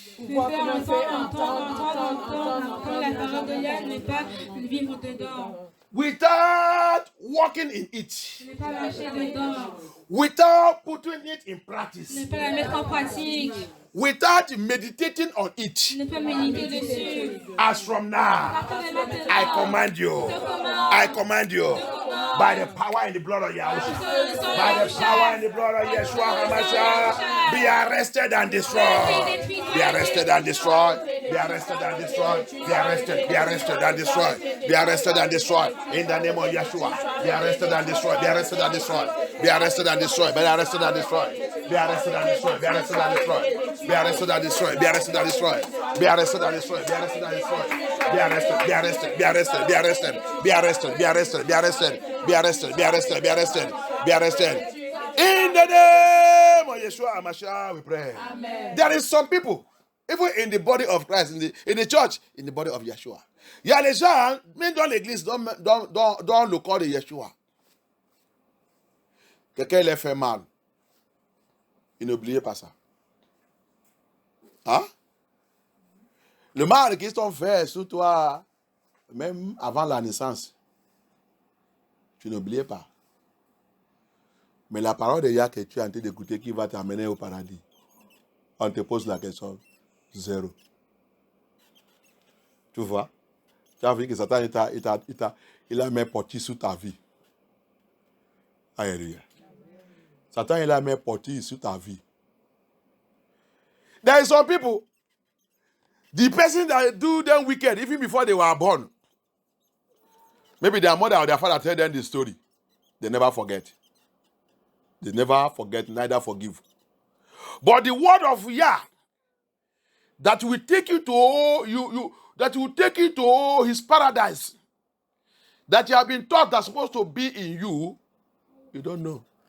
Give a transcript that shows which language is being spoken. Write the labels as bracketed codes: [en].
[fr] Me faire entendre la parole de Yah, ne pas vivre dedans. [en] without walking in it, [fr] Ne pas marcher dedans. [en] without putting it in [fr] Ne [en] practice, [fr] pas la mettre en pratique. [en] without meditating on it. [fr] Ne pas méditer dessus. [en] As from now, [fr] À partir de maintenant, [en] I command you, I command you, by the power and the blood of Yahshua, by the power and the blood of Yeshua HaMashiach, be arrested and destroyed. Be arrested and destroyed. Be arrested and destroyed. Be arrested. Be arrested and destroyed. Be arrested and destroyed. In the name of Yeshua. Be arrested and destroyed. Be arrested and destroyed. Be arrested and destroyed. Be arrested and destroyed. Be arrested and destroyed. Be arrested and destroyed. Be arrested and destroyed. Be arrested and destroyed. Be arrested and destroyed. Be arrested and destroyed. Be arrested. Be arrested. Be arrested. Be arrested. Be arrested. Be arrested. Be arrested. Be arrested. Be arrested. Be arrested. Be arrested. In the name of Yeshua HaMashiach, we pray. Amen. There is some people, even in the body of Christ, in the church, in the body of Yeshua. [fr] Il y a les gens, même dans l'église, dans le corps de Yeshua. Quelqu'un les fait mal. Et n'oubliez pas ça. Hein? Le mal qu'ils t'ont fait sur toi, même avant la naissance, tu n'oublies pas. Mais la parole de Yah que tu es en train d'écouter qui va t'amener au paradis, on te pose la question, 0. Tu vois? Tu as vu que Satan il a mis portier sur ta vie. Alléluia. Satan il a mis portier sur ta vie. [en] There are some people, the person that do them wicked even before they were born. Maybe their mother or their father tell them the story. They never forget. They never forget, neither forgive. But the word of Yah that will take you to that will take you to his paradise, that you have been taught that's supposed to be in you, you don't know.